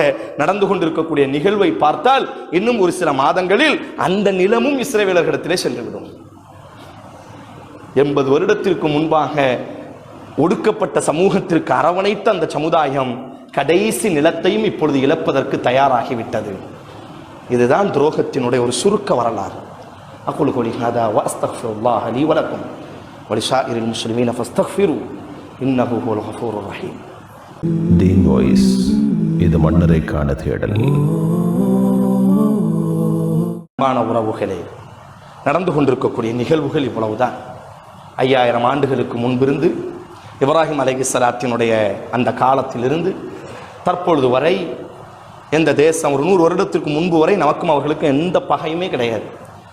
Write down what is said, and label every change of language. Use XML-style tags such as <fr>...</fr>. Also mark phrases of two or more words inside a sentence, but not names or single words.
<ta>நடந்து கொண்டிருக்கக்கூடிய நிகழ்வை பார்த்தால் இன்னும் ஒரு சில மாதங்களில் அந்த நிலமும் இஸ்ரவேலர்களிடத்திலே சென்றுவிடும். 80 வருடத்திற்கு முன்பாக ஒடுக்கப்பட்ட சமூகத்திற்கு அரவணைத்த அந்த சமுதாயம் கடைசி நிலத்தையும் இப்பொழுது இழப்பதற்கு தயாராகிவிட்டது. இதுதான் துரோகத்தினுடைய ஒரு சுருக்க வரலாறு.</ta> <ar>أقول قولي هذا وأستغفر الله لي ولكم ولسائر المسلمين فاستغفروا إنه هو الغفور الرحيم.</ar> <ta>தீன் வாய்ஸ், இது மன்னரைக்கான தேடல். உறவுகளே, நடந்து கொண்டிருக்கக்கூடிய நிகழ்வுகள் இவ்வளவுதான். 5000 ஆண்டுகளுக்கு முன்பிருந்து இப்ராஹிம் அலைஹிஸ்ஸலாத்தினுடைய அந்த காலத்திலிருந்து தற்பொழுது வரை எந்த தேசம், ஒரு 100 வருடத்திற்கு முன்பு வரை நமக்கும் அவர்களுக்கும் எந்த பகையுமே கிடையாது.</ta>